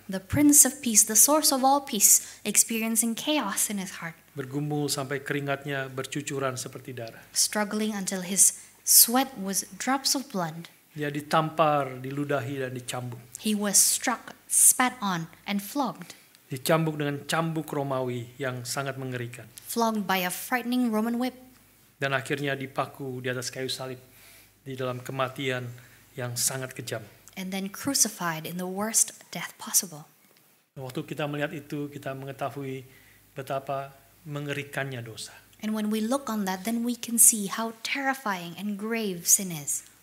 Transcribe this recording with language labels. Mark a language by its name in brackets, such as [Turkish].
[English] The Prince of Peace, the source of all peace, experiencing chaos in his heart. [Indonesian] Bergumul sampai keringatnya bercucuran seperti darah. [English] Struggling until his sweat was drops of blood. [Indonesian] Dia ditampar, diludahi dan dicambuk. [English] He was struck, spat on, and flogged. [Indonesian] Dicambuk dengan cambuk Romawi yang sangat mengerikan. [English] Flogged by a frightening Roman whip. [Indonesian] Dan akhirnya dipaku di atas kayu salib di dalam kematian yang sangat kejam. [English] And then crucified in the worst death possible. [Indonesian] Waktu kita melihat itu, kita mengetahui betapa mengerikannya dosa. [English] And when we look on that, then we can see how terrifying and grave sin is.